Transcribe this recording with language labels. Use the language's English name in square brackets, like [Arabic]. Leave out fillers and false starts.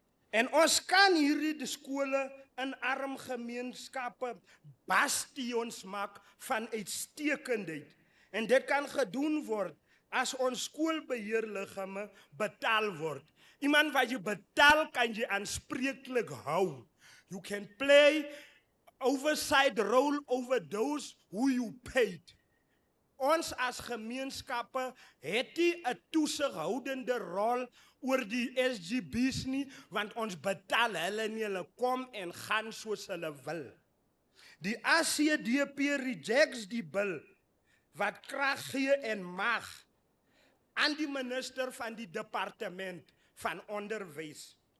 [Afrikaans] En ons kan hierdie skole in arm gemeenskappe bastions maak van uitstekendheid. En dit kan gedoen word as ons skoolbeheerliggame betaal word. Iemand wat jy betaal kan jy aanspreeklik hou. [English] You can play oversight role over those who you paid. [Afrikaans] Ons as gemeenskappe het nie 'n toesighoudende rol oor die SGB's nie, want ons betaal hulle nie, hulle kom en gaan soos hulle wil. Die ACDP rejects die bil wat krag gee en mag aan die minister van die departement van onderwys.